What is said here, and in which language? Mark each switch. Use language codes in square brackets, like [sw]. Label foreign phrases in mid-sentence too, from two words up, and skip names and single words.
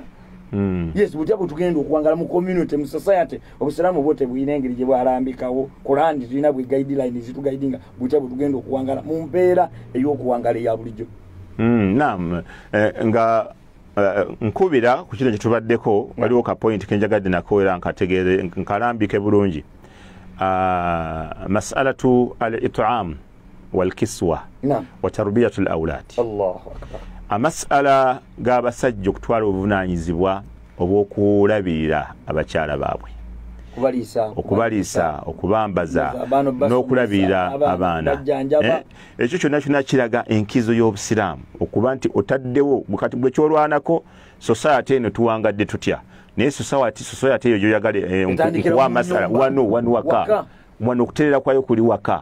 [lg] Yes, butya bwe tugenda okuwangala mu community mu society obusiraamu bwote buyina engeri gye bwalambikawo Qur'an tulina bwe guideline zitugaidinga butya bwe tugenda okuwangala mu mbeera ey'okuwangala eya bulijjo. Naam nga nkubira ku kino kye tubaddeko waliwo ka point kenjagadde nako era nkategeere nkalambike bulungi. [ar] مسألة الإطعام والكسوة وتربية الأولاد. الله أكبر. [lg] Amas'ala g'abasajja okutwala obuvunaanyizibwa obw'okulabirira abakyala baabwe, okubaliisa, okubambaza n'okulabirira abaana. Ekyo kyonna kiraga enkizo y'obusiraamu okuba nti otaddewo bukati bwe kyolwanako society eno tuwangadde tutya naye society eyo gyoyagale nkuwa amasala wano okuterera kwayo kuli waka.